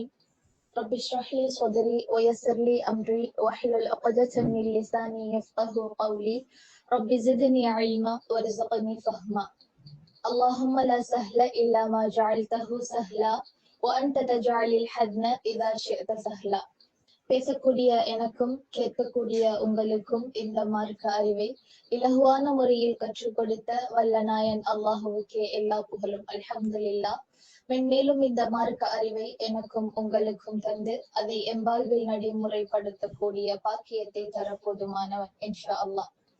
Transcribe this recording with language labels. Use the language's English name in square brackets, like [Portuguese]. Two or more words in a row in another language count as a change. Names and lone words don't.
[Arabic] رب اشرح لي صدري ويسر لي أمري واحلل عقدة من لساني يفقهوا قولي. رب زدني علما وارزقني فهما. اللهم لا سهل إلا ما جعلته سهلا وأنت تجعل الحزن إذا شئت سهلا. [Tamil] பேசக்கூடிய எனக்கும் கேட்கக்கூடிய உங்களுக்கும் இந்த மார்க்க அறிவை இலகுவான முறையில் கற்றுக் கொடுத்த வல்ல நாயன் அல்லாஹுவுக்கே எல்லா புகழும். அல்ஹம்துலில்லாஹ். மென்மேலும் இந்த மார்க்க அறிவை எனக்கும் உங்களுக்கும் தந்து அதை எம்பால்வில் நடைமுறைப்படுத்தக்கூடிய பாக்கியத்தை தர போதுமானவன் [Arabic] إن شاء الله.